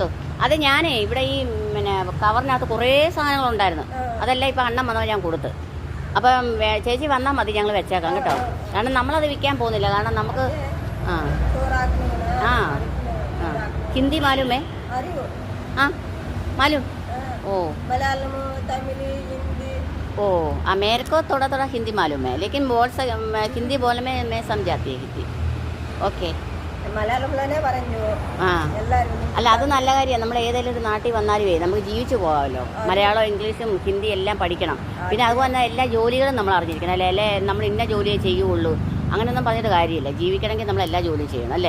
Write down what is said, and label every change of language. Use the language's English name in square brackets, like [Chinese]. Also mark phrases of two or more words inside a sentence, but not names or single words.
[Malayalam] അത് ഞാനേ ഇവിടെ ഈ പിന്നെ കവറിനകത്ത് കുറേ സാധനങ്ങളുണ്ടായിരുന്നു. അതെല്ലാം ഇപ്പം അണ്ണൻ വന്നാൽ ഞാൻ കൊടുത്ത്. അപ്പം ചേച്ചി വന്നാൽ മതി, ഞങ്ങൾ വെച്ചേക്കാം കേട്ടോ. കാരണം നമ്മളത് വിൽക്കാൻ പോകുന്നില്ല. കാരണം നമുക്ക് ഹിന്ദി മാലുമേ? മാലൂം. [Hindi] मेरे को थोड़ा हिंदी मालूम है, लेकिन हिंदी बोलने में मैं समझाती है हिंदी. [Malayalam] ഓക്കെ. അല്ല, അത് നല്ല കാര്യമാണ്. നമ്മൾ ഏതെങ്കിലും ഒരു നാട്ടിൽ വന്നാലുമേ നമുക്ക് ജീവിച്ചു പോകാമല്ലോ. മലയാളം, ഇംഗ്ലീഷും ഹിന്ദി എല്ലാം പഠിക്കണം. പിന്നെ അതുപോലെ എല്ലാ ജോലികളും നമ്മൾ അറിഞ്ഞിരിക്കണം അല്ലേ? നമ്മൾ ഇന്ന ജോലിയേ ചെയ്യുള്ളൂ അങ്ങനെയൊന്നും പറഞ്ഞിട്ട് കാര്യമില്ല. ജീവിക്കണമെങ്കിൽ നമ്മൾ എല്ലാ ജോലിയും ചെയ്യണം അല്ലേ?